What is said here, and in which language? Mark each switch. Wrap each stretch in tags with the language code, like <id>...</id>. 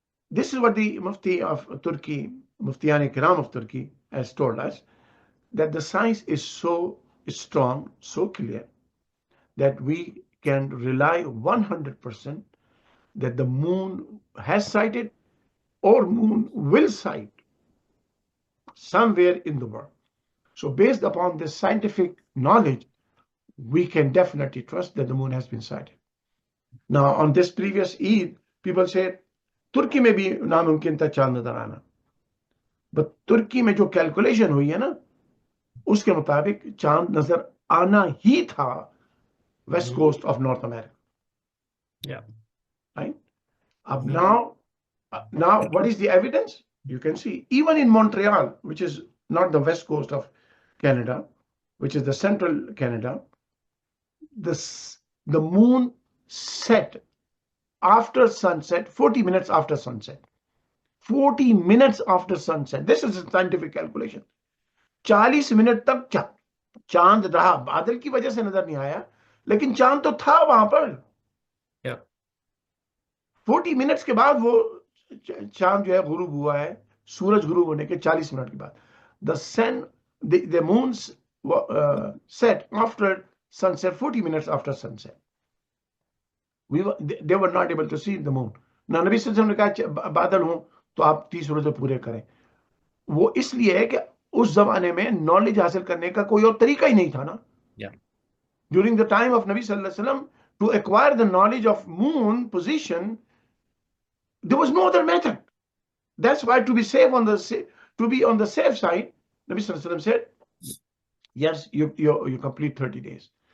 <en>This is what the Mufti of Turkey, Muftiyan Kiram of Turkey, has told us, that the science is so strong, so clear, that we can rely 100% that the moon has sighted or moon will sight somewhere in the world. So based upon this scientific knowledge, we can definitely trust that the moon has been sighted. Now, on this previous Eid, people say,</en> <hi>तुर्की में भी नामुमकिन था चांद नजर आना, but तुर्की में जो calculation हुई है ना, उसके मुताबिक चांद नजर आना ही था</hi> <en>west coast of North America. Yeah. Right? Now, what is the evidence? You can see, even in Montreal, which is not the west coast of Canada, which is the central Canada, the moon set after sunset, 40 minutes after sunset. 40 minutes after sunset. This is a scientific calculation.</en> <hi>40 minute तक चांद रहा, बादल की वजह से नजर नहीं आया, लेकिन चांद तो था वहां पर. 40 मिनट्स के बाद वो चांद जो है गुरूब हुआ है, सूरज गुरूब होने के 40 मिनट के बाद.</hi> <en>The moon set after sunset, 40 minutes after sunset. They were not able to see the moon.</en> <hi>ना नबी सल्लल्लाहु अलैहि वसल्लम ने कहा बादल हो तो आप 30 रोजे पूरे करें. वो इसलिए है कि उस जमाने में नॉलेज हासिल करने का कोई और तरीका ही नहीं था ना.</hi> <en>During the time of Nabi sallallahu alaihi wasallam, to acquire the knowledge of moon position, there was no other method. That's why to be on the safe side, Nabi sallallahu alaihi wasallam said, yes, you complete 30 days.</en>